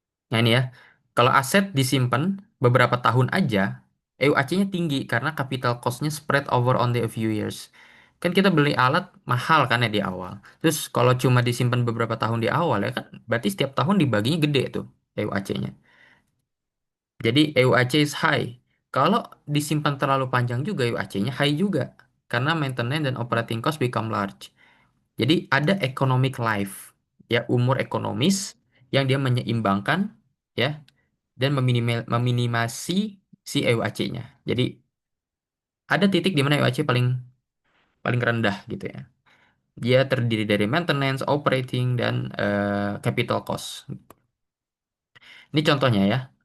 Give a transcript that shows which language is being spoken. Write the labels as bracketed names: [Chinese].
[Indonesian] Nah ini ya, kalau aset disimpan beberapa tahun aja, EUAC-nya tinggi karena capital cost-nya [English] spread over on the a few years. [Indonesian] Kan kita beli alat mahal kan ya di awal. Terus kalau cuma disimpan beberapa tahun di awal ya kan, berarti setiap tahun dibaginya gede tuh EUAC-nya. Jadi EUAC [English] is high. [Indonesian] Kalau disimpan terlalu panjang juga EUAC-nya high juga. [English] Karena maintenance dan operating cost become large. [Indonesian] Jadi ada economic life, ya umur ekonomis yang dia menyeimbangkan ya dan meminimasi si EUAC-nya. Jadi ada titik di mana EUAC paling paling rendah gitu ya. Dia terdiri dari maintenance, operating dan capital cost. Ini contohnya ya.